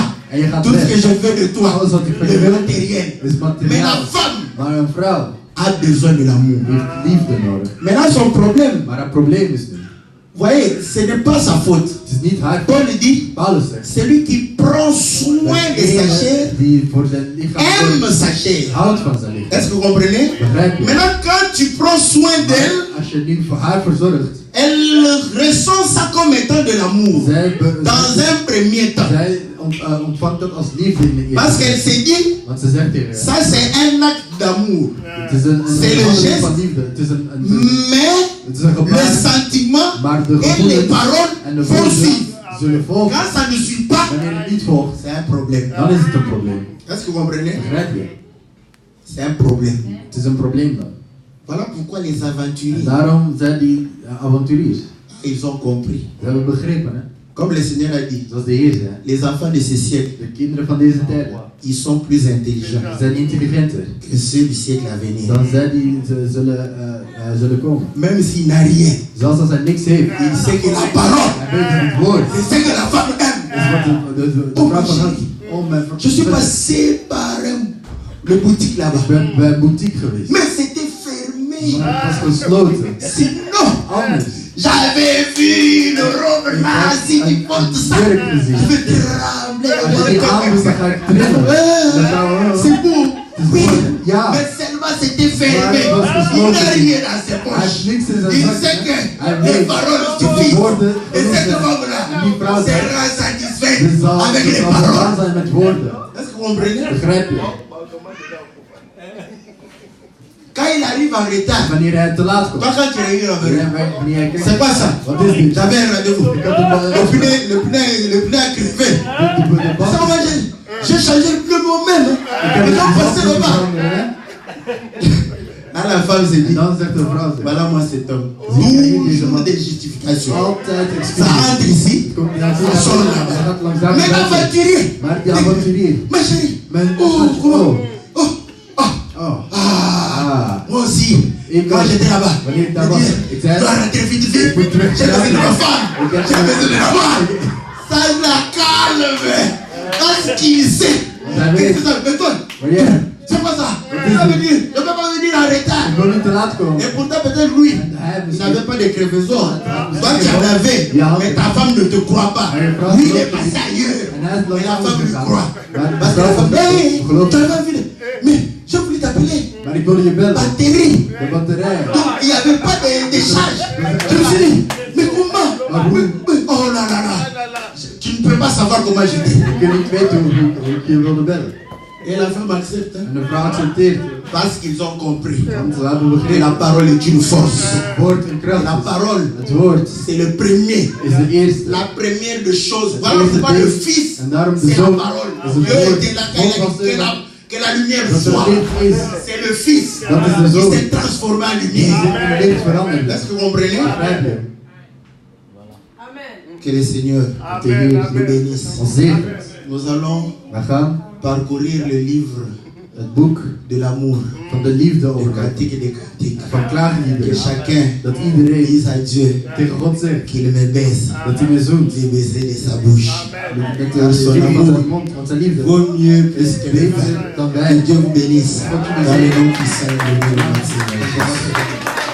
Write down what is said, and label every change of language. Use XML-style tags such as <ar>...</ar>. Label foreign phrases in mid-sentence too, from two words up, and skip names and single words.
<nl>En je gaat</nl> <fr>Tout ce que</fr> <nl>weg.</nl> <fr>je veux de toi,</fr> <nl>Alles wat ik van je</nl> <fr>le</fr> <nl>wil</nl> <fr>matériel.</fr> <nl>is</nl> <fr>Mais la</fr> <nl>materiaal.</nl> <fr>femme</fr> <nl>Maar een vrouw</nl> <fr>a besoin de l'amour.</fr> <nl>heeft liefde nodig.</nl> <fr>Maintenant, son problème,</fr> <nl>Maar het probleem is nu,</nl> <fr>vous voyez, ce n'est pas sa faute.</fr> <nl>het is niet haar.</nl> <fr>Paul dit,</fr> <nl>Paulus zegt,</nl> <fr>celui qui prend soin de sa chair</fr> <nl>die voor zijn lichaam</nl> <fr>aime sa chair.</fr> <nl>houdt van zijn lichaam.</nl> <fr>Est-ce que vous comprenez?</fr> <nl>Begrijp je?</nl> <fr>Maintenant, quand tu prends soin d'elle,</fr> <nl>Maar als je nu voor haar verzorgt,</nl> <fr>elle ressent ça comme étant de l'amour. Dans un premier temps.</fr> <nl>zij ontvangt dat als liefde in de eerste</nl> <fr>Parce qu'elle s'est dit,</fr> <nl>Want ze zegt tegen</nl> <fr>ça c'est un acte d'amour.</fr> <nl>het is een</nl> <fr>C'est le</fr> <nl>handeling</nl> <fr>geste.</fr> <nl>van liefde. Het is een</nl> <fr>Mais</fr> <nl>het is een</nl> <fr>le</fr> <nl>gebaar.</nl> <fr>sentiment</fr> <nl>Maar de</nl> <fr>et les</fr> <nl>gevoelens</nl> <fr>paroles</fr> <nl>en de</nl> <fr>vont</fr> <nl>woorden</nl> <fr>suivre.</fr> <nl>zullen volgen.</nl> <fr>Quand ça ne suit pas,</fr> <nl>Wanneer het niet volgt,</nl> <fr>c'est un problème.</fr> <nl>dan is het een probleem.</nl> <fr>Est-ce que vous comprenez?</fr> <nl>Begrijp je?</nl> <fr>C'est un problème.</fr> <nl>Het is een probleem dan.</nl> <fr>Voilà pourquoi les</fr> <nl>En</nl> <fr>aventuriers,</fr> <nl>daarom zijn die avonturiers.</nl> <fr>ils ont compris.</fr> <nl>Ze hebben begrepen, hè?</nl> <fr>Comme le Seigneur a dit,</fr> <nl>Zoals de Heer zei.</nl> <fr>les enfants de ce siècle,</fr> <nl>De kinderen van deze tijden</nl> <fr>ils sont plus intelligents</fr> <nl>zijn intelligenter</nl> <fr>que ceux du siècle à venir.</fr> <nl>dan zij die zullen komen.</nl> <fr>Même s'il n'a rien,</fr> <nl>Zelfs als hij niks heeft,</nl> <fr>il sait que la parole,</fr> <nl>hij weet dat het woord</nl> <fr>c'est ce que la femme aime.</fr> <nl>is wat de vrouw van houdt. Oh, mijn</nl> <fr>Je suis passé par le boutique là-bas.</fr> <nl>Ik ben bij een boutique geweest.</nl> <fr>Mais c'était fermé.</fr> <nl>Maar het was gesloten.</nl> <fr>Sinon,</fr> <nl>Anders.</nl> <fr>j'avais vu une robe nazie qui porte ça. Je vais trembler.</fr> <nl>Als je die aandoet, dan ga ik trillen. Dan gaan we-</nl> <fr>C'est beau. Oui.</fr> <nl>Ja.</nl> <fr>Mais seulement c'était fermé.</fr> <nl>Maar het was</nl> <fr>Il</fr> <nl>gesloten.</nl> <fr>n'a rien dans ses</fr> <nl>Hij</nl> <fr>poches.</fr> <nl>heeft niks in zijn</nl> <fr>Il</fr> <nl>zak.</nl> <fr>sait que</fr> <nl>Hij</nl> <fr>les</fr> <nl>weet</nl> <fr>paroles</fr> <nl>dat de</nl> <fr>suffisent.</fr> <nl>woorden</nl> <fr>Et cette</fr> <nl>genoeg zijn.</nl> <fr>femme-là</fr> <nl>En die vrouw</nl> <fr>sera satisfaite</fr> <nl>Dus zal</nl> <fr>avec les</fr> <nl>voldaan</nl> <fr>paroles.</fr> <nl>zijn met woorden.</nl> <fr>Est-ce que vous comprenez?</fr> <nl>Begrijp je?</nl> <fr>Quand il arrive en retard,</fr> <nl>Wanneer hij te laat komt.</nl> <fr>toi quand tu arrives en retard,</fr> <nl>Wanneer hij kijkt.</nl> <fr>c'est quoi ça?</fr> <nl>Wat is dit?</nl> <fr>J'avais un rendez-vous.</fr> <nl>Ik had een</nl> <fr>Le pneu a crevé.</fr> <nl>de</nl> <fr>Ça va, j'ai changé le pneu moi-même. Ils ont passé le bas. Là, la femme s'est</fr> <nl>En</nl> <fr>dit,</fr> <nl>dan zegt de vrouw,</nl> <fr>voilà moi cet homme.</fr> <nl>Zie je</nl> <fr>Toujours des justifications.</fr> <nl>altijd</nl> <fr>Ça</fr> <nl>excuses.</nl> <fr>entre ici. Ça sort là-bas. Mais l'aventurier,</fr> <nl>Maar die avonturier.</nl> <fr>ma chérie.</fr> <nl>Mijn</nl> <fr>Oh, comment? Oh, oh. Oh. Ah, moi aussi. Quand j'étais là-bas, je</fr> <nl>Wanneer ik daar was, ik</nl> <fr>disais,</fr> <nl>zei,</nl> <fr>je dois rentrer vite, vite.</fr> <nl>ik moet terug.</nl> <fr>J'ai besoin de ma femme.</fr> <nl>Ik heb-</nl> <fr>J'ai besoin de la voir. Ça la calme. Parce qu'il sait. Ça veut- Qu'est-ce que ça fait, toi?</fr> <nl>Wanneer?</nl> <fr>C'est pas ça. Je peux pas venir en retard.</fr> <nl>Ik wil niet te laat komen.</nl> <fr>Et pourtant, peut-être lui,</fr> <nl>En hij</nl> <fr>il</fr> <nl>misschien-</nl> <fr>n'avait pas de crevaison. Toi, tu en avais, mais ta femme ne te croit pas. Lui, il est passé ailleurs.</fr> <nl>En hij is</nl> <fr>Mais la</fr> <nl>nog</nl> <fr>femme lui</fr> <nl>gegaan.</nl> <fr>croit.</fr> <nl>Maar</nl> <fr>Parce que la femme, hey,</fr> <nl>geloof</nl> <fr>tu as vu. Mais j'ai voulu t'appeler.</fr> <nl>Maar ik wilde je bellen.</nl> <fr>Batterie.</fr> <nl>De batterij.</nl> <fr>Donc, il n'y avait pas de charge. Je me suis dit, mais comment? Oh là là là. Tu ne peux pas savoir comment j'étais.</fr> <nl>Ik kan niet weten hoe ik je wilde bellen.</nl> <fr>Et la femme accepte.</fr> <nl>En de vrouw accepteert.</nl> <fr>Parce qu'ils ont compris</fr> <nl>Want we hebben</nl> <fr>que</fr> <nl>begrepen.</nl> <fr>la parole est une force.</fr> <nl>Het woord een kracht</nl> <fr>La</fr> <nl>is.</nl> <fr>parole,</fr> <nl>Het woord</nl> <fr>c'est le premier.</fr> <nl>is de eerste.</nl> <fr>La première des choses. Voilà pourquoi le Fils,</fr> <nl>En daarom de</nl> <fr>c'est la</fr> <nl>zoon</nl> <fr>parole.</fr> <nl>is het</nl> <fr>Dieu</fr> <nl>woord.</nl> <fr>était là quand</fr> <nl>God</nl> <fr>il a</fr> <nl>was</nl> <fr>dit</fr> <nl>er</nl> <fr>que la lumière</fr> <nl>dat er</nl> <fr>soit.</fr> <nl>licht is.</nl> <fr>C'est le Fils</fr> <nl>Dat is de</nl> <fr>qui</fr> <nl>zoon.</nl> <fr>s'est transformé en</fr> <nl>Die</nl> <fr>lumière.</fr> <nl>zich in licht verandert.</nl> <fr>Est-ce que vous comprenez?</fr> <nl>Begrijp je?</nl> <fr>Que le Seigneur</fr> <nl>Dat de Heer</nl> <fr>nous bénisse.</fr> <nl>ons zegent.</nl> <fr>Nous allons</fr> <nl>We gaan</nl> <fr>parcourir le livre</fr> <nl>het boek</nl> <fr>de l'amour,</fr> <nl>van de liefde</nl> <fr>des</fr> <nl>overleven.</nl> <fr>cantiques et des cantiques.</fr> <nl>Van</nl> <fr>Que</fr> <nl>klaagliederen.</nl> <fr>chacun</fr> <nl>Dat iedereen</nl> <fr>dise à Dieu</fr> <nl>tegen God zegt</nl> <fr>qu'il me baisse</fr> <nl>dat hij me zoent.</nl> <fr>des baisers de sa bouche.</fr> <nl>Met de zoen van zijn mond, van zijn liefde.</nl> <fr>Vaut mieux plus que les</fr> <nl>Beter</nl> <fr>vins.</fr> <nl>dan</nl> <fr>Que</fr> <nl>wij.</nl> <fr>Dieu vous bénisse. Dans le nom puissant de Seigneur.</fr>